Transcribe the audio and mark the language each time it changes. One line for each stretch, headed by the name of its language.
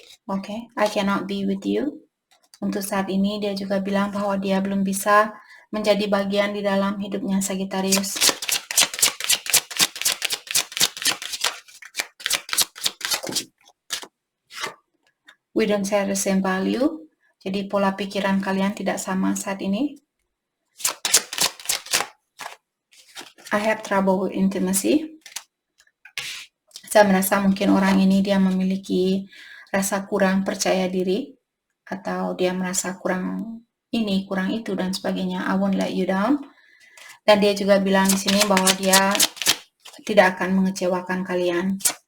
English: Okay, I cannot be with you.
Indonesian: Untuk saat ini dia juga bilang bahwa dia belum bisa menjadi bagian di dalam hidupnya Sagittarius.
English: We don't share the same value.
Indonesian: Jadi pola pikiran kalian tidak sama saat ini.
English: I have trouble with intimacy.
Indonesian: Saya merasa mungkin orang ini dia memiliki rasa kurang percaya diri, atau dia merasa kurang ini, kurang itu, dan sebagainya.
English: I won't let you down.
Indonesian: Dan dia juga bilang di sini bahwa dia tidak akan mengecewakan kalian.